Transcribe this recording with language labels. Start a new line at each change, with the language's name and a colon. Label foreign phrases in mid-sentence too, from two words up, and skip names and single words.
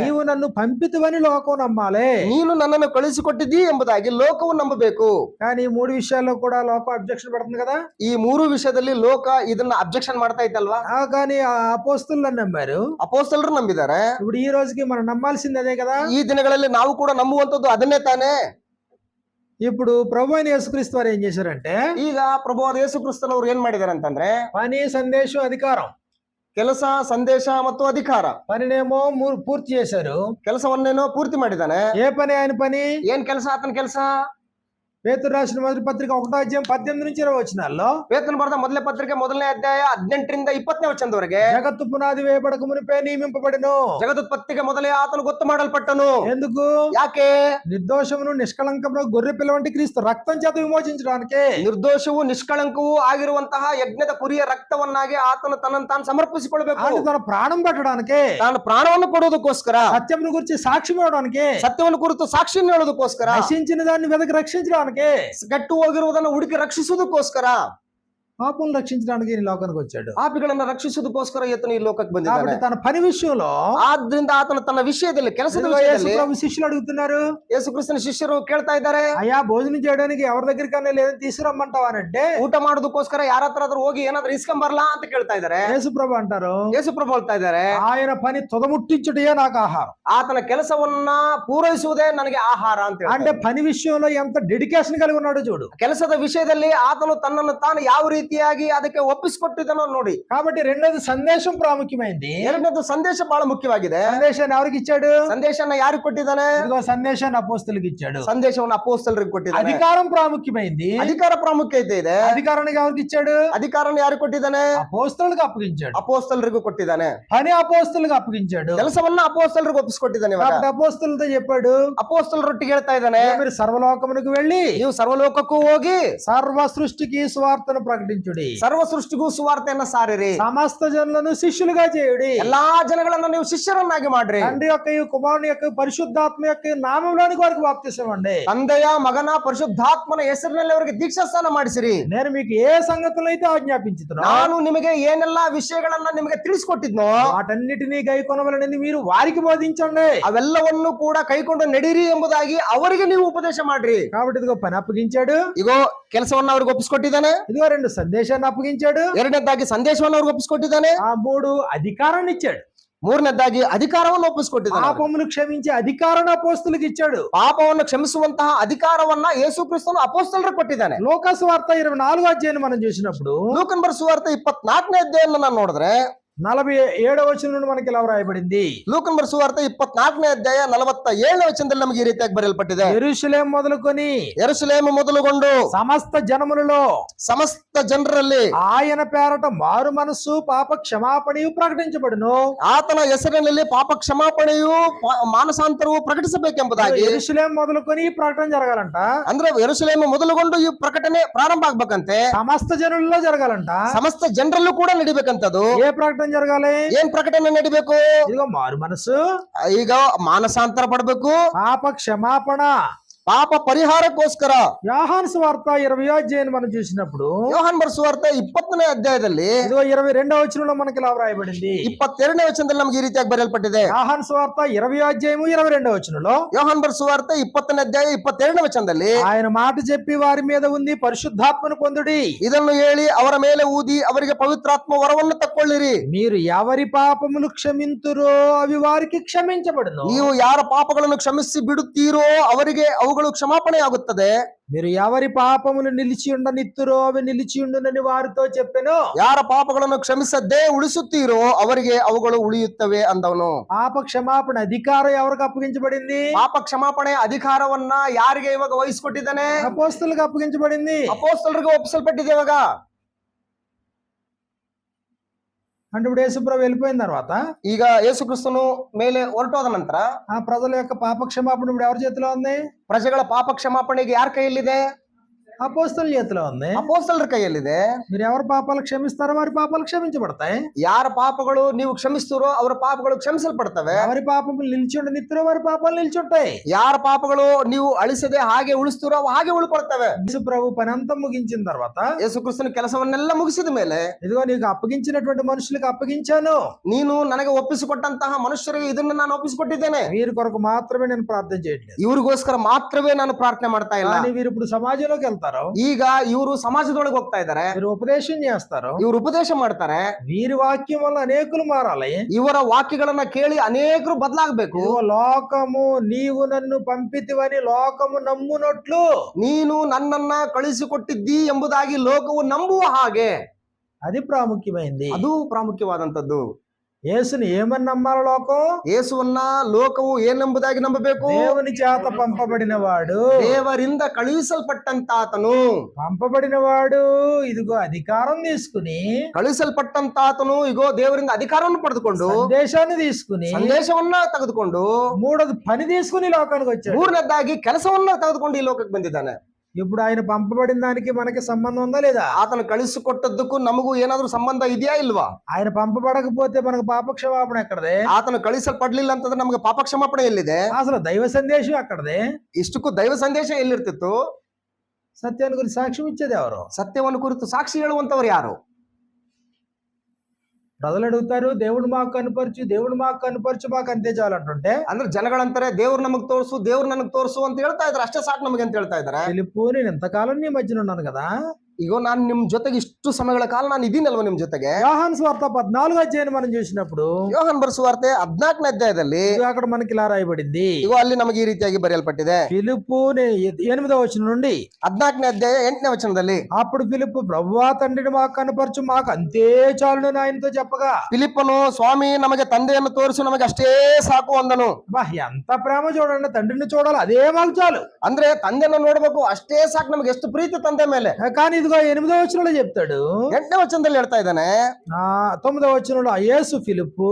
Telugu: నీవు నన్ను పంపితివని లోకం నమ్మాలి.
Kannada: ನೀನು ನನ್ನನ್ನು ಕಳಿಸಿಕೊಟ್ಟಿದ್ದೀ ಎಂಬುದಾಗಿ ಲೋಕವು ನಂಬಬೇಕು.
Telugu: కానీ ఈ 3 విషయాల్లో కూడా లోకం అబ్జెక్షన్ పెడుతుంది కదా.
Kannada: ಈ 3 ವಿಷಯದಲ್ಲಿ ಲೋಕ ಇದನ್ನ ಅಬ್ಜೆಕ್ಷನ್ ಮಾಡ್ತಾ ಇತ್ತಲ್ವಾ.
Telugu: కానీ ఆ అపోస్తలు నమ్మారు.
Kannada: ಅಪೋಸ್ತಲರು ನಂಬಿದ್ದಾರೆ.
Telugu: ఇప్పుడు ఈ రోజుకి మనం నమ్మాల్సింది అదే కదా.
Kannada: ಈ ದಿನಗಳಲ್ಲಿ ನಾವು ಕೂಡ ನಂಬುವಂತದ್ದು ಅದನ್ನೇ ತಾನೇ.
Telugu: ఇప్పుడు ప్రభు అయిన యేసుక్రీస్తు వారు ఏం చేశారంటే,
Kannada: ಈಗ ಪ್ರಭುವಾದ ಯೇಸು ಕ್ರಿಸ್ತನವರು ಏನ್ ಮಾಡಿದ್ದಾರೆ ಅಂತಂದ್ರೆ,
Telugu: పని సందేశం అధికారం,
Kannada: ಕೆಲಸ ಸಂದೇಶ ಮತ್ತು ಅಧಿಕಾರ,
Telugu: పనినేమో పూర్తి చేశారు.
Kannada: ಕೆಲಸವನ್ನೇನೋ ಪೂರ್ತಿ ಮಾಡಿದ್ದಾನೆ.
Telugu: ఏ పని ఆయన పని?
Kannada: ಏನ್ ಕೆಲಸ ಆತನ ಕೆಲಸ?
Telugu: పేతురు రాసిన మొదటి పత్రిక 1:18 నుంచి 20 వచనాల్లో,
Kannada: ಪೇತ್ರನು ಬರೆದ ಮೊದಲನೇ ಪತ್ರಿಕೆ 1ನೇ ಅಧ್ಯಾಯ 18ರಿಂದ 20ನೇ ವಚನದವರೆಗೆ,
Telugu: జగత్తు పునాది వేయబడక మునిపే నియమింపబడెను.
Kannada: ಜಗದುತ್ಪತ್ತಿಗೆ ಮೊದಲೇ ಆತನು ಗೊತ್ತು ಮಾಡಲ್ಪಟ್ಟನು.
Telugu: ఎందుకు?
Kannada: ಯಾಕೆ?
Telugu: నిర్దోషమును నిష్కళంకమును గొర్రె పిల్ల వంటి క్రీస్తు రక్తం చేత విమోచించడానికి,
Kannada: ನಿರ್ದೋಷವೂ ನಿಷ್ಕಳಂಕವೂ ಆಗಿರುವಂತಹ ಯಜ್ಞದ ಕುರಿಯ ರಕ್ತವನ್ನಾಗಿ ಆತನು ತನ್ನನ್ನು ತಾನು ಸಮರ್ಪಿಸಿಕೊಳ್ಳಬೇಕು.
Telugu: అంటే తన ప్రాణం పెట్టడానికి,
Kannada: ತಾನು ಪ್ರಾಣವನ್ನು ಕೊಡುವುದಕ್ಕೋಸ್ಕರ,
Telugu: సత్యమును గురించి సాక్ష్యం ఇవ్వడానికి,
Kannada: ಸತ್ಯವನ್ನು ಕುರಿತು ಸಾಕ್ಷಿಯನ್ನು ಹೇಳೋದಕ್ಕೋಸ್ಕರ,
Telugu: నశించిన దాన్ని వెదకి రక్షించడానికి,
Kannada: ಕೆಟ್ಟು ಹೋಗಿರುವುದನ್ನು ಹುಡುಕಿ ರಕ್ಷಿಸುವುದಕ್ಕೋಸ್ಕರ,
Telugu: పాపం రక్షించడానికి ఈ లోకానికి వచ్చాడు.
Kannada: ಪಾಪಿಗಳನ್ನ ರಕ್ಷಿಸುವುದಕ್ಕೋಸ್ಕರ ಈತನು ಈ ಲೋಕಕ್ಕೆ ಬಂದಿದ್ದಾನೆ.
Telugu: కాబట్టి తన పని విషయంలో
Kannada: ಆದ್ರಿಂದ ಆತನು ತನ್ನ ವಿಷಯದಲ್ಲಿ, ಕೆಲಸದ
Telugu: యేసు
Kannada: ವಿಷಯದಲ್ಲಿ,
Telugu: ప్రభు శిష్యులు అడుగుతున్నారు,
Kannada: ಯೇಸು ಕ್ರಿಸ್ತನ ಶಿಷ್ಯರು ಕೇಳ್ತಾ ಇದ್ದಾರೆ,
Telugu: అయ్యా భోజనం చేయడానికి ఎవరి దగ్గరికన్నా లేదని తీసుకురమ్మంటావానంటే,
Kannada: ಊಟ ಮಾಡೋದಕ್ಕೋಸ್ಕರ ಯಾರ ಹತ್ರ ಆದ್ರೂ ಹೋಗಿ ಏನಾದ್ರೂ ಇಸ್ಕೊಂಬರ್ಲಾ ಅಂತ ಕೇಳ್ತಾ ಇದ್ದಾರೆ.
Telugu: యేసు ప్రభు అంటారు,
Kannada: ಯೇಸು ಪ್ರಭು ಹೇಳ್ತಾ ಇದ್ದಾರೆ,
Telugu: ఆయన పని తుదముట్టించుటయే నాకు ఆహారం.
Kannada: ಆತನ ಕೆಲಸವನ್ನ ಪೂರೈಸುವುದೇ ನನಗೆ ಆಹಾರ ಅಂತ
Telugu: అంటే
Kannada: ಹೇಳ್ತಾರೆ.
Telugu: పని విషయంలో ఎంత డెడికేషన్ కలిగి ఉన్నాడో చూడు.
Kannada: ಕೆಲಸದ ವಿಷಯದಲ್ಲಿ ಆತನು ತನ್ನನ್ನು ತಾನು ಯಾವ ರೀತಿಯಾಗಿ ಅದಕ್ಕೆ ಒಪ್ಪಿಸಿಕೊಟ್ಟಿದ್ದನೋ ನೋಡಿ.
Telugu: కాబట్టి రెండోది సందేశం ప్రాముఖ్యమైంది.
Kannada: ಎರಡನೇದು ಸಂದೇಶ ಬಹಳ ಮುಖ್ಯವಾಗಿದೆ.
Telugu: సందేశాన్ని ఎవరికి ఇచ్చాడు?
Kannada: ಸಂದೇಶನ ಯಾರಿಗೆ ಕೊಟ್ಟಿದ್ದಾನೆ?
Telugu: ఇదిగో సందేశాన్ని అపోస్తలుకి ఇచ్చాడు.
Kannada: ಸಂದೇಶವನ್ನು ಅಪೋಸ್ತಲರಿಗೆ ಕೊಟ್ಟಿದ್ದಾನೆ.
Telugu: అధికారం ప్రాముఖ్యమైంది.
Kannada: ಅಧಿಕಾರ ಪ್ರಾಮುಖ್ಯತೆ ಇದೆ.
Telugu: అధికారానికి ఎవరికి ఇచ్చాడు?
Kannada: ಅಧಿಕಾರನ ಯಾರಿಗೆ ಕೊಟ್ಟಿದ್ದಾನೆ?
Telugu: అపోస్తలులకు అప్పగించాడు.
Kannada: ಅಪೋಸ್ತಲರಿಗೂ ಕೊಟ್ಟಿದ್ದಾನೆ.
Telugu: పని అపోస్తలులకు అప్పగించాడు.
Kannada: ಕೆಲಸವನ್ನ ಅಪೋಸ್ತಲರಿಗೆ ಒಪ್ಪಿಸಿಕೊಟ್ಟಿದ್ದಾನೆ. ಇವಾಗ
Telugu: కాబట్టి అపోస్తలతో చెప్పాడు,
Kannada: ಅಪೋಸ್ತಲರೊಟ್ಟಿಗೆ ಹೇಳ್ತಾ ಇದ್ದಾನೆ,
Telugu: మీరు సర్వలోకమునకు వెళ్ళి
Kannada: ನೀವು ಸರ್ವಲೋಕಕ್ಕೂ ಹೋಗಿ
Telugu: సర్వ సృష్టికి సువార్తను ప్రకటించుడి,
Kannada: ಸರ್ವ ಸೃಷ್ಟಿಗೂ ಸುವಾರ್ತೆಯನ್ನ ಸಾರಿರಿ,
Telugu: సమస్త జనులను శిష్యులుగా చేయుడి,
Kannada: ಎಲ್ಲಾ ಜನಗಳನ್ನ ನೀವು ಶಿಷ್ಯರನ್ನಾಗಿ ಮಾಡ್ರಿ,
Telugu: తండ్రి యొక్క కుమారుని యొక్క పరిశుద్ధాత్మ యొక్క నామంలోనికి వారికి బాప్తిసం ఇవ్వండి,
Kannada: ತಂದೆಯ ಮಗನ ಪರಿಶುದ್ಧಾತ್ಮನ ಹೆಸರಿನಲ್ಲಿ ಅವರಿಗೆ ದೀಕ್ಷಾಸ್ನಾನ ಮಾಡಿಸಿರಿ,
Telugu: నేను మీకు ఏ సంగతులు అయితే ఆజ్ఞాపించుతున్నా
Kannada: ನಾನು ನಿಮಗೆ ಏನೆಲ್ಲಾ ವಿಷಯಗಳನ್ನ ನಿಮಗೆ ತಿಳಿಸ್ಕೊಟ್ಟಿದ್ನೋ
Telugu: వాటన్నిటినీ గైకొనవలనని మీరు వారికి బోధించండి.
Kannada: ಅವೆಲ್ಲವನ್ನು ಕೂಡ ಕೈಕೊಂಡು ನಡೀರಿ ಎಂಬುದಾಗಿ ಅವರಿಗೆ ನೀವು ಉಪದೇಶ ಮಾಡ್ರಿ.
Telugu: కాబట్టి ఇదిగో పని అప్పగించాడు,
Kannada: ಇಗೋ ಕೆಲಸವನ್ನ ಅವ್ರಿಗೆ ಒಪ್ಪಿಸ್ಕೊಟ್ಟಿದ್ದಾನೆ.
Telugu: ఇదిగో 2 సందేశాన్ని అప్పగించాడు,
Kannada: ಎರಡನೇದಾಗಿ ಸಂದೇಶವನ್ನು ಅವ್ರಿಗೆ ಒಪ್ಪಿಸ್ಕೊಟ್ಟಿದ್ದಾನೆ.
Telugu: 3 అధికారాన్ని ఇచ్చాడు,
Kannada: ಮೂರನೇದಾಗಿ ಅಧಿಕಾರವನ್ನು ಒಪ್ಪಿಸ್ಕೊಟ್ಟಿದ್ದಾನೆ.
Telugu: పాపమును క్షమించే అధికారాన్ని అపోస్తలుకి ఇచ్చాడు.
Kannada: ಪಾಪವನ್ನು ಕ್ಷಮಿಸುವಂತಹ ಅಧಿಕಾರವನ್ನ ಯೇಸು ಕ್ರಿಸ್ತನು ಅಪೋಸ್ತಲರಿಗೆ ಕೊಟ್ಟಿದ್ದಾನೆ.
Telugu: లోకాసు వార్త 24వ అధ్యాయాన్ని మనం చూసినప్పుడు
Kannada: ಲೂಕನ್ ಬರೆದ ಸುವಾರ್ತೆ 24ನೇ ಅಧ್ಯಾಯವನ್ನು ನಾನು ನೋಡಿದ್ರೆ
Telugu: 47వ వచనం నుండి మనకి ఇలా వ్రాయబడింది.
Kannada: ಲೂಕನ್ ಬರೆದ ಸುವಾರ್ತೆ 24ನೇ ಅಧ್ಯಾಯ 47ನೇ ವಚನದಲ್ಲಿ ನಮಗೆ ಈ ರೀತಿಯಾಗಿ ಬರೆಯಲ್ಪಟ್ಟಿದೆ,
Telugu: యెరూషలేం మొదలుకొని
Kannada: ಯೆರೂಸಲೇಮ್ ಮೊದಲುಗೊಂಡು
Telugu: సమస్త జనములలో
Kannada: ಸಮಸ್ತ ಜನರಲ್ಲಿ
Telugu: ఆయన పేరట మారు మనస్సు పాప క్షమాపణయు ప్రకటించబడును.
Kannada: ಆತನ ಹೆಸರಿನಲ್ಲಿ ಪಾಪ ಕ್ಷಮಾಪಣೆಯು ಮಾನಸಾಂತರವು ಪ್ರಕಟಿಸಬೇಕೆಂಬುದಾಗಿ.
Telugu: యెరూషలేం మొదలుకొని ఈ ప్రకటన జరగాలంట,
Kannada: ಅಂದ್ರೆ ಯೆರೂಸಲೇಮ್ ಮೊದಲುಗೊಂಡು ಈ ಪ್ರಕಟಣೆ ಪ್ರಾರಂಭ ಆಗ್ಬೇಕಂತೆ,
Telugu: సమస్త జనులలో జరగాలంట.
Kannada: ಸಮಸ್ತ ಜನರಲ್ಲೂ ಕೂಡ ನಡಿಬೇಕಂತದು.
Telugu: ఏ ప్రకటన జరగాలి?
Kannada: ಏನ್ ಪ್ರಕಟಣೆ ನಡಿಬೇಕು?
Telugu: ఇదిగో మారు మనస్సు,
Kannada: ಈಗ ಮಾನಸಾಂತರ ಪಡಬೇಕು,
Telugu: పాప క్షమాపణ,
Kannada: ಪಾಪ ಪರಿಹಾರಕ್ಕೋಸ್ಕರ.
Telugu: యోహాను సువార్త 20వ అధ్యాయాన్ని మనం చూసినప్పుడు
Kannada: ಯೋಹಾನ್ ಬರೆದ ಸುವಾರ್ತೆ 20ನೇ ಅಧ್ಯಾಯದಲ್ಲಿ
Telugu: ఇదిగో 22వ వచనంలో మనకి ఇలా వ్రాయబడింది.
Kannada: 22ನೇ ವಚನದಲ್ಲಿ ನಮಗೆ ಈ ರೀತಿಯಾಗಿ ಬರೆಯಲ್ಪಟ್ಟಿದೆ.
Telugu: యోహాను సువార్త 20వ అధ్యాయము 22వ వచనంలో
Kannada: ಯೋಹಾನ್ ಬರೆದ ಸುವಾರ್ತೆ 20ನೇ ಅಧ್ಯಾಯ 22ನೇ ವಚನದಲ್ಲಿ
Telugu: ఆయన మాట చెప్పి వారి మీద ఉంది పరిశుద్ధాత్మను పొందుడి,
Kannada: ಇದನ್ನು ಹೇಳಿ ಅವರ ಮೇಲೆ ಊದಿ ಅವರಿಗೆ ಪವಿತ್ರಾತ್ಮ ವರವನ್ನು ತಕ್ಕೊಳ್ಳಿರಿ.
Telugu: మీరు ఎవరి పాపములు క్షమింతురో అవి వారికి క్షమించబడును,
Kannada: ನೀವು ಯಾರ ಪಾಪಗಳನ್ನು ಕ್ಷಮಿಸಿ ಬಿಡುತ್ತೀರೋ ಅವರಿಗೆ ಅವುಗಳ ಅವುಗಳು ಕ್ಷಮಾಪಣೆ ಆಗುತ್ತದೆ.
Telugu: మీరు ఎవరి పాపములు నిలిచి ఉండనిత్తురో అవి నిలిచి ఉండునని వారితో చెప్పెను.
Kannada: ಯಾರ ಪಾಪಗಳನ್ನು ಕ್ಷಮಿಸದೇ ಉಳಿಸುತ್ತೀರೋ ಅವರಿಗೆ ಅವುಗಳು ಉಳಿಯುತ್ತವೆ ಅಂದವನು.
Telugu: పాప క్షమాపణ అధికారం ఎవరికి అప్పగించబడింది?
Kannada: ಪಾಪ ಕ್ಷಮಾಪಣೆ ಅಧಿಕಾರವನ್ನ ಯಾರಿಗೆ ಇವಾಗ ವಹಿಸಿಕೊಟ್ಟಿದ್ದಾನೆ?
Telugu: అపోస్తలులకు అప్పగించబడింది.
Kannada: ಅಪೊಸ್ತಲರಿಗೆ ಒಪ್ಪಿಸಲ್ಪಟ್ಟಿದೆ ಇವಾಗ.
Telugu: అంటే ఇప్పుడు యేసుప్రభు వెళ్ళిపోయిన తర్వాత
Kannada: ಈಗ ಯೇಸು ಕ್ರಿಸ್ತನು ಮೇಲೆ ಹೊರಟೋದ ನಂತರ
Telugu: ఆ ప్రజల యొక్క పాప క్షమాపణ ఇప్పుడు ఎవరి చేతిలో ఉంది?
Kannada: ಪ್ರಜೆಗಳ ಪಾಪ ಕ್ಷಮಾಪಣೆಗೆ ಯಾರ ಕೈಯಲ್ಲಿದೆ?
Telugu: అపోస్తలుల చేతిలో ఉంది.
Kannada: ಅಪೊಸ್ತಲರ ಕೈಯಲ್ಲಿದೆ.
Telugu: మీరు ఎవరి పాపాలు క్షమిస్తారో వారి పాపాలు క్షమించబడతాయి.
Kannada: ಯಾರ ಪಾಪಗಳು ನೀವು ಕ್ಷಮಿಸ್ತೀರೋ ಅವರ ಪಾಪಗಳು ಕ್ಷಮಿಸಲ್ಪಡ್ತವೆ.
Telugu: ఎవరి పాపములు నిలిచి ఉండనిత్తురో వారి పాపాలు నిలిచి ఉంటాయి.
Kannada: ಯಾರ ಪಾಪಗಳು ನೀವು ಅಳಿಸದೆ ಹಾಗೆ ಉಳಿಸ್ತೀರೋ ಅವು ಹಾಗೆ ಉಳ್ಕೊಳ್ತವೆ.
Telugu: యేసుప్రభు పని అంతా ముగించిన తర్వాత
Kannada: ಯೇಸು ಕ್ರಿಸ್ತನ ಕೆಲಸವನ್ನೆಲ್ಲ ಮುಗಿಸಿದ ಮೇಲೆ
Telugu: ఇదిగో నీకు అప్పగించినటువంటి మనుషులకు అప్పగించాను,
Kannada: ನೀನು ನನಗೆ ಒಪ್ಪಿಸಿಕೊಟ್ಟಂತಹ ಮನುಷ್ಯರಿಗೆ ಇದನ್ನ ನಾನು ಒಪ್ಪಿಸಿಕೊಟ್ಟಿದ್ದೇನೆ.
Telugu: వీరి కొరకు మాత్రమే నేను ప్రార్థన చేయట్లేదు.
Kannada: ಇವ್ರಿಗೋಸ್ಕರ ಮಾತ್ರವೇ ನಾನು ಪ್ರಾರ್ಥನೆ ಮಾಡ್ತಾ ಇಲ್ಲ.
Telugu: కానీ వీరు ఇప్పుడు సమాజంలోకి వెళ్తారు,
Kannada: ಈಗ ಇವರು ಸಮಾಜದೊಳಗೆ ಹೋಗ್ತಾ ಇದ್ದಾರೆ,
Telugu: వీరు ఉపదేశం చేస్తారు,
Kannada: ಇವರು ಉಪದೇಶ ಮಾಡ್ತಾರೆ.
Telugu: వీరి వాక్యం వల్ల అనేకులు మారాలి.
Kannada: ಇವರ ವಾಕ್ಯಗಳನ್ನ ಕೇಳಿ ಅನೇಕರು ಬದಲಾಗಬೇಕು.
Telugu: ఇదిగో లోకము నీవు నన్ను పంపితివని లోకము నమ్మునట్లు
Kannada: ನೀನು ನನ್ನನ್ನ ಕಳಿಸಿಕೊಟ್ಟಿದ್ದಿ ಎಂಬುದಾಗಿ ಲೋಕವು ನಂಬುವ ಹಾಗೆ,
Telugu: అది ప్రాముఖ్యమైంది.
Kannada: ಅದು ಪ್ರಾಮುಖ್ಯವಾದಂತದ್ದು.
Telugu: యేసుని ఏమని నమ్మాలి లోకం?
Kannada: ಯೇಸುವನ್ನ ಲೋಕವು ಏನೆಂಬುದಾಗಿ ನಂಬಬೇಕು?
Telugu: దేవుని చేత పంపబడిన వాడు,
Kannada: ದೇವರಿಂದ ಕಳುಹಿಸಲ್ಪಟ್ಟಂತಾತನು.
Telugu: పంపబడిన వాడు ఇదిగో అధికారం తీసుకుని,
Kannada: ಕಳುಹಿಸಲ್ಪಟ್ಟಂತಾತನು ಇಗೋ ದೇವರಿಂದ ಅಧಿಕಾರವನ್ನು ಪಡೆದುಕೊಂಡು,
Telugu: సందేశాన్ని తీసుకుని,
Kannada: ಸಂದೇಶವನ್ನ ತೆಗೆದುಕೊಂಡು,
Telugu: మూడోది పని తీసుకుని లోకానికి వచ్చాడు.
Kannada: ಮೂರನೇದಾಗಿ ಕೆಲಸವನ್ನ ತೆಗೆದುಕೊಂಡು ಈ ಲೋಕಕ್ಕೆ ಬಂದಿದ್ದಾನೆ.
Telugu: ఇప్పుడు ఆయన పంపబడిన దానికి మనకి సంబంధం ఉందా లేదా?
Kannada: ಆತನು ಕಳಿಸಿಕೊಟ್ಟದ್ದಕ್ಕೂ ನಮಗೂ ಏನಾದ್ರೂ ಸಂಬಂಧ ಇದೆಯಾ ಇಲ್ವಾ?
Telugu: ఆయన పంపబడకపోతే మనకు పాప క్షమాపణ ఎక్కడదే?
Kannada: ಆತನು ಕಳಿಸಲ್ಪಡ್ಲಿಲ್ಲ ಅಂತಂದ್ರೆ ನಮಗೆ ಪಾಪ ಕ್ಷಮಾಪಣೆ ಎಲ್ಲಿದೆ?
Telugu: అసలు దైవ సందేశం ఎక్కడదే?
Kannada: ಇಷ್ಟಕ್ಕೂ ದೈವ ಸಂದೇಶ ಎಲ್ಲಿರ್ತಿತ್ತು?
Telugu: సత్యాన్ని గురించి సాక్ష్యం ఇచ్చేది ఎవరు?
Kannada: ಸತ್ಯವನ್ನು ಕುರಿತು ಸಾಕ್ಷಿ ಹೇಳುವಂತವರು ಯಾರು?
Telugu: ప్రజలు అడుగుతారు, దేవుడు మాకు కనుపరచు, దేవుడు మాకు కనుపరచు, మాకు అంతే చాలంటుంటే,
Kannada: ಅಂದ್ರೆ ಜನಗಳಂತಾರೆ ದೇವ್ರು ನಮಗ್ ತೋರ್ಸು, ದೇವ್ರು ನನಗ್ ತೋರ್ಸು ಅಂತ ಹೇಳ್ತಾ ಇದಾರೆ. ಅಷ್ಟೇ ಸಾಕು ನಮಗೆ ಅಂತ ಹೇಳ್ತಾ ಇದಾರೆ.
Telugu: ఫిలిప్పు, నేను ఎంతకాలం నీ మధ్యన ఉన్నాను కదా,
Kannada: ಈಗ ನಾನು ನಿಮ್ ಜೊತೆಗೆ ಇಷ್ಟು ಸಮಯಗಳ ಕಾಲ ನಾನು ಇದೀನಲ್ವ ನಿಮ್ ಜೊತೆಗೆ.
Telugu: యోహాను సువార్త 14వ అధ్యాయం మనం చూసినప్పుడు
Kannada: ಯೋಹಾನ್ ಬರೆಸುವಾರ್ತೆ 14ನೇ ಅಧ್ಯಾಯದಲ್ಲಿ
Telugu: ఇదిగో అక్కడ మనకి ఇలా రాయబడింది.
Kannada: ಇಗೋ ಅಲ್ಲಿ ನಮಗೆ ಈ ರೀತಿಯಾಗಿ ಬರೆಯಲ್ಪಟ್ಟಿದೆ.
Telugu: ఫిలిప్పు 8వ వచనం నుండి
Kannada: 14ನೇ ಅಧ್ಯಾಯ 8ನೇ ವಚನದಲ್ಲಿ,
Telugu: అప్పుడు ఫిలిప్పు, ప్రభువా తండ్రిని మాకు కనపరచు, మాకు అంతే చాలును ఆయనతో చెప్పగా,
Kannada: ಫಿಲಿಪ್ಪನು ಸ್ವಾಮಿ ನಮಗೆ ತಂದೆಯನ್ನು ತೋರಿಸು, ನಮಗೆ ಅಷ್ಟೇ ಸಾಕು ಅಂದನು.
Telugu: బా ఎంత ప్రేమ చూడండి, తండ్రిని చూడాలి, అదే మాకు చాలు.
Kannada: ಅಂದ್ರೆ ತಂದೆಯನ್ನು ನೋಡ್ಬೇಕು, ಅಷ್ಟೇ ಸಾಕು ನಮಗೆ. ಎಷ್ಟು ಪ್ರೀತಿ ತಂದೆ ಮೇಲೆ.
Telugu: కానీ ఇదిగో 8వ వచనంలో చెప్తాడు,
Kannada: 8ನೇ ವಚನದಲ್ಲಿ ಹೇಳ್ತಾ ಇದ್ದಾನೆ.
Telugu: 9వ వచనంలో యేసు ఫిలిప్పు